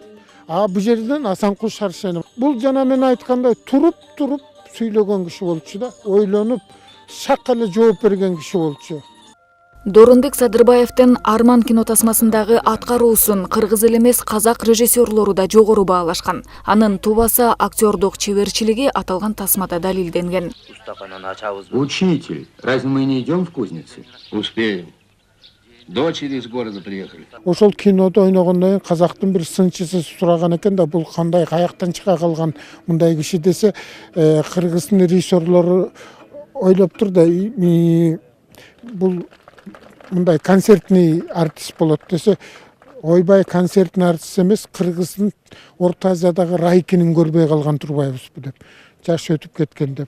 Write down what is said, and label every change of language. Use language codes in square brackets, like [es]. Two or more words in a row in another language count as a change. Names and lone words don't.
[ky] Бул жерден Асанкул Шаршенов. Бул жана мен айткандай туруп сүйлөгөн киши болчу да, ойлонуп, шак эле жооп берген киши болчу. Доронбек Садырбаевдин Арман кинотасмасындагы аткаруусун кыргыз эле эмес казак режиссерлору да жогору баалашкан. Анын тубаса актёрдук чеберчилиги аталган тасмада далилденген. [ru] Учитель, разве мы не идем в кузницу? Успеем. Дочери из города приехали. [ky] Ошол кинодо ойногондон кийин казактын бир сынчысы сураган экен да, бул кандай каяктан чыга калган мындай киши десе, кыргыздын режиссерлору ойлоп тур да, бул мындай [ru] концертный артист [ky] болот десе, ойбай [ru] концертный артист [ky] эмес, кыргыздын Орто Азиядагы Райкинин көрбөй калган турбайбызбы деп, жаш өтүп кеткен деп.